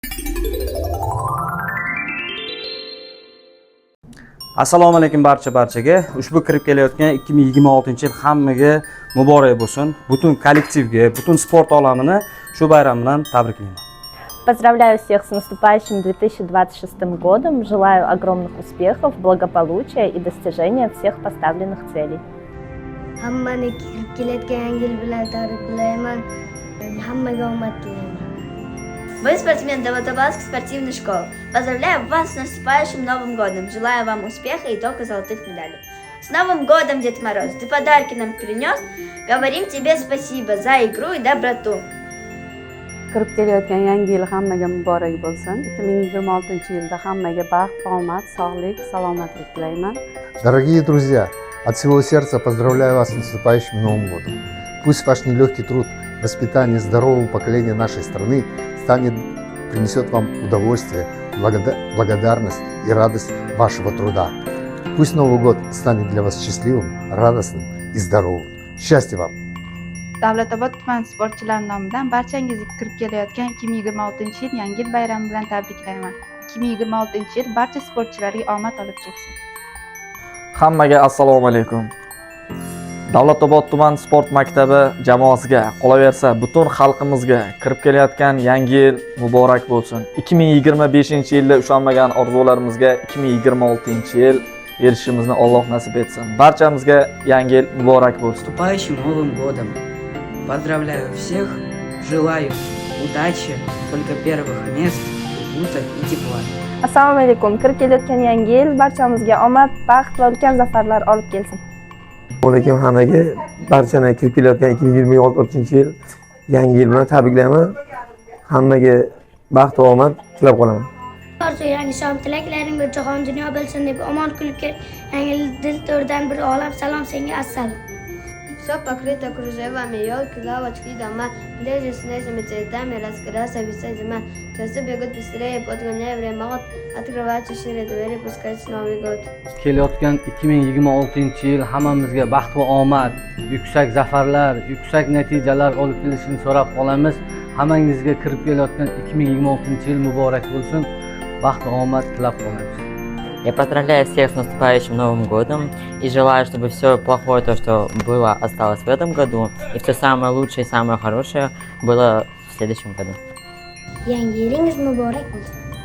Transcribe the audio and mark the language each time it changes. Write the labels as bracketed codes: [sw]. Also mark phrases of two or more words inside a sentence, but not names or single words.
[uz] Assalomu alaykum barchaga. Ushbu kirib kelayotgan 2026-yil hammaga muborak bo'lsin. Butun kollektivga, butun sport olamini shu bayram bilan tabriklayman. [ru] Поздравляю всех с наступающим 2026 годом. Желаю огромных успехов, благополучия и достижения всех поставленных целей. [uz] Hammani kirib kelayotgan yangi yil bilan tabriklayman. Hammaga omad tilayman. [ru] Вы спортсмен Давлетобалской спортивной школы. Поздравляю вас с наступающим Новым годом. Желаю вам успеха и только золотых медалей. С Новым годом, Дед Мороз! Ты подарки нам принес. Говорим тебе спасибо за игру и доброту. [uz] Kirib kelayotgan yangi yil hammaga muborak bo'lsin. 2026-yilda hammaga baxt, omad, sog'lik, salomatlik tilayman. [ru] Дорогие друзья, от всего сердца поздравляю вас с наступающим Новым годом. Пусть ваш нелегкий труд, воспитание здорового поколения нашей страны принесет вам удовольствие, благодарность и радость вашего труда. Пусть Новый год станет для вас счастливым, радостным и здоровым. Счастья вам! [uz] Davlatobod tuman sportchilari nomidan barchangizga kirib kelayotgan 2026-yil yangi yil bayrami bilan tabriklayman. 2026-yil barcha sportchilarga omad olib kelsin. Hammaga assalomu alaykum. Davlatobod tuman sport maktabi jamoasiga, qolaversa butun xalqimizga kirib kelayotgan yangi yil muborak bo'lsin. 2025-yilda ushalmagan orzularimizga 2026-yil erishishimizni Alloh nasib etsin. Barchamizga yangi yil muborak bo'lsin. [ru] Наступающим Новым годом! Поздравляю всех, желаю удачи, только первых мест, уюта и тепла. [uz] Assalomu alaykum. Kirib kelayotgan yangi yil barchamizga omad, baxt va ulkan zafarlar olib kelsin. Assalomu alaykum hammaga. Barchani kirib kelayotgan 2026-yil yangi yil bilan tabriklayman. Hammaga baxt va omad tilab qolaman. Orzu yangi shom tilaklaring jahon dunyo bilsin deb omon kulib yangi yil dil to'rdan bir olam salom senga assalom. [ru] Все покрыто кружевами, елки, лавочки, дома, пляжи с нежными цветами, раскраса вся зима. Часы бегут быстрее, подгоняя время, вот открываются шире двери, пускать Новый год. [uz] Kelayotgan 2026-yil hammamizga baxt va omad, yuksak zafarlar, yuksak natijalar olib kelishini so'rab qolamiz. Hammangizga kirib kelayotgan 2026-yil muborak bo'lsin. Baxt va omad tilab qolamiz. [ru] Я поздравляю всех с наступающим Новым годом и желаю, чтобы все плохое, то, что было, осталось в этом году, и все самое лучшее и самое хорошее было в следующем году. [uz] Yangi yilingiz muborak bo'lsin.